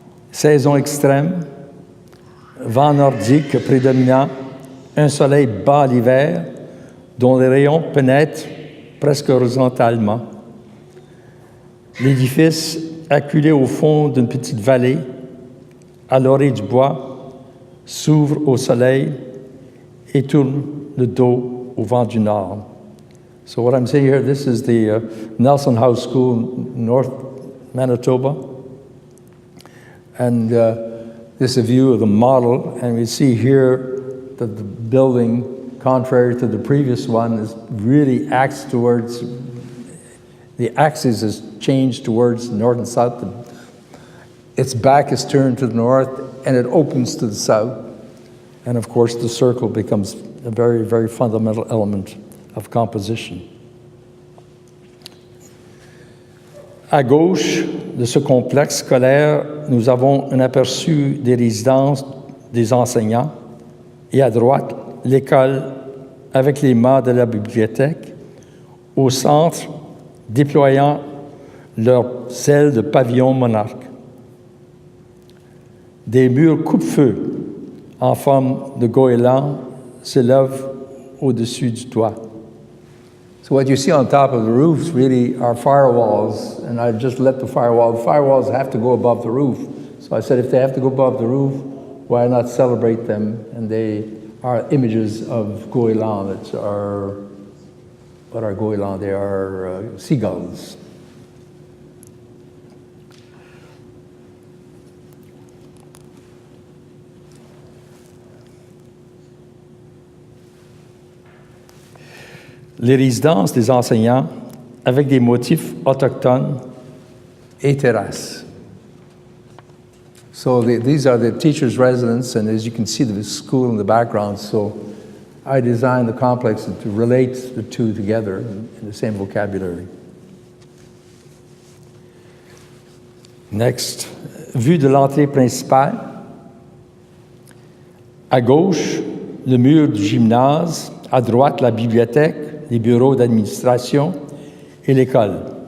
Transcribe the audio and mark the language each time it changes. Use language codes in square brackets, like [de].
[fr] Saison extrême, vent nordique prédominant, un soleil bas l'hiver, dont les rayons pénètrent presque horizontalement. L'édifice, acculé au fond d'une petite vallée, à l'orée du bois, s'ouvre au soleil et tourne le dos au vent du nord. [en] So what I'm saying here, this is the Nelson House School in North Manitoba. And this is a view of the model, and we see here that the building, contrary to the previous one, is really acts towards, the axis is changed towards north and south. Its back is turned to the north, and it opens to the south. And of course, the circle becomes a very, very fundamental element of composition. [fr] À gauche de ce complexe scolaire, nous avons un aperçu des résidences des enseignants et à droite, l'école avec les mâts de la bibliothèque, au centre, déployant leur aile de pavillon monarque. Des murs coupe-feu en forme de goéland s'élèvent au-dessus du toit. [en] So what you see on top of the roofs really are firewalls, and I just let the firewalls have to go above the roof. So I said if they have to go above the roof, why not celebrate them? And they are images of goélands. What are goélands? They are seagulls. [fr] Les résidences des enseignants avec des motifs autochtones et terrasses. [en] So these are the teachers' residence, and as you can see, the school in the background. So I designed the complex to relate the two together in the same vocabulary. [fr] Next, vue de l'entrée principale. À gauche, le mur du gymnase. À droite, la bibliothèque, les bureaux d'administration et l'école.